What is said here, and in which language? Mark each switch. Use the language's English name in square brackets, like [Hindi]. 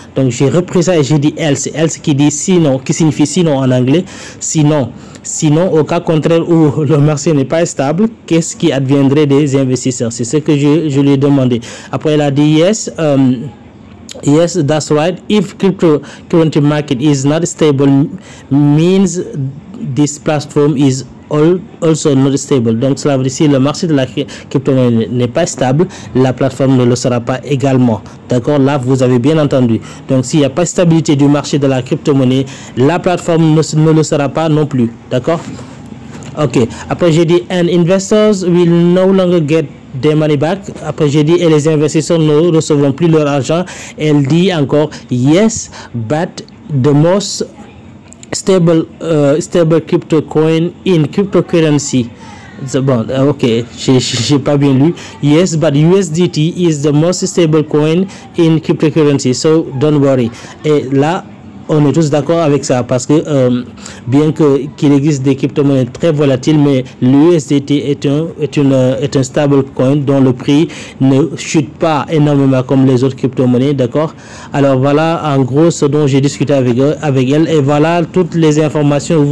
[French] Donc j'ai repris ça et j'ai dit else qui dit sinon, qui signifie sinon en anglais, sinon au cas contraire où le marché n'est pas stable, qu'est-ce qui adviendrait des investisseurs? C'est ce que je lui ai demandé. Après elle a dit [English] yes, yes, that's right, if cryptocurrency market is not stable means this platform is also not stable. [French] Donc cela veut dire si le marché de la crypto-monnaie n'est pas stable, la plateforme ne le sera pas également, d'accord. Là vous avez bien entendu, donc s'il n'y a pas de stabilité du marché de la crypto-monnaie, la plateforme ne le sera pas non plus, d'accord. Ok, après j'ai dit [English] and investors will no longer get their money back. [French] Après j'ai dit et les investisseurs ne recevront plus leur argent. Elle dit encore [English] yes, but the most stable crypto coin in cryptocurrency [French] Bon, okay, j'ai pas bien lu. [English] Yes, but USDT is the most stable coin in cryptocurrency, so don't worry. [French] Et là, on est tous d'accord avec ça parce que bien qu'il existe des crypto-monnaies très volatiles, mais l'USDT est un stable coin dont le prix ne chute pas énormément comme les autres crypto-monnaies, d'accord. Alors voilà en gros ce dont j'ai discuté avec elle, et voilà toutes les informations.